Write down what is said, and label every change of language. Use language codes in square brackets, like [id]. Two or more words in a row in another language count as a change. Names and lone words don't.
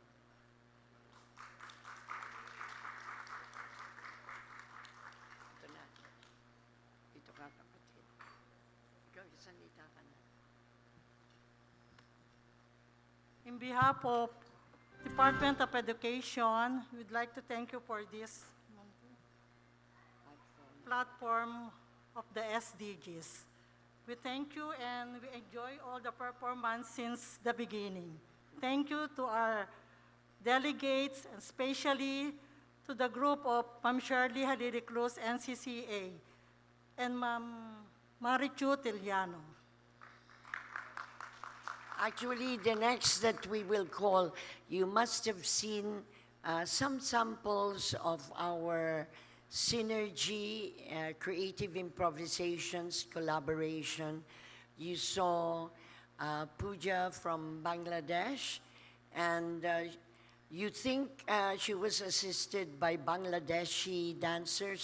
[en] In behalf of Department of Education, we'd like to thank you for this platform of the SDGs. We thank you and we enjoy all the performance since the beginning. Thank you to our delegates, and especially to the group of Ma'am Shirley Halili Cruz, NCCA, and Ma'am Marichu Tiliano. Actually, the next that we will call, you must have seen some samples of our synergy, creative improvisations, collaboration. You saw Pooja from Bangladesh, and you think she was assisted by Bangladeshi dancers.